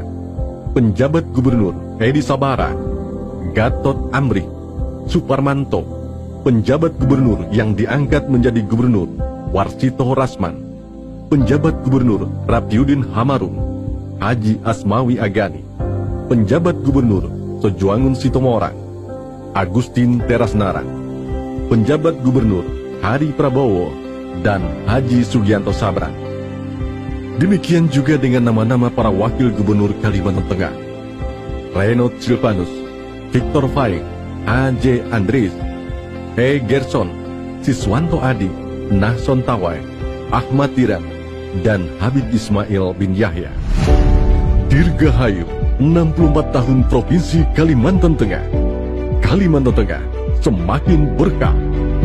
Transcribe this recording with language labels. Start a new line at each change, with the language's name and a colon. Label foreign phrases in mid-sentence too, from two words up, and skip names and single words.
Indonesian: Penjabat gubernur Edi Sabara, Gatot Amri, Suparmanto. Penjabat gubernur yang diangkat menjadi gubernur Warsito Rasman. Penjabat gubernur Rapiudin Hamarum, Haji Asmawi Agani. Penjabat gubernur Sojuangun Sitomorang, Agustin Terasnarang. Penjabat gubernur Hari Prabowo dan Haji Sugianto Sabran. Demikian juga dengan nama-nama para wakil gubernur Kalimantan Tengah: Reynod Silvanus, Victor Faing, A.J. Andries, E. Gerson, Siswanto Adi, Nahson Tawai, Ahmad Tiran, dan Habib Ismail bin Yahya. Dirgahayu 64 tahun Provinsi Kalimantan Tengah. Kalimantan Tengah semakin berkah.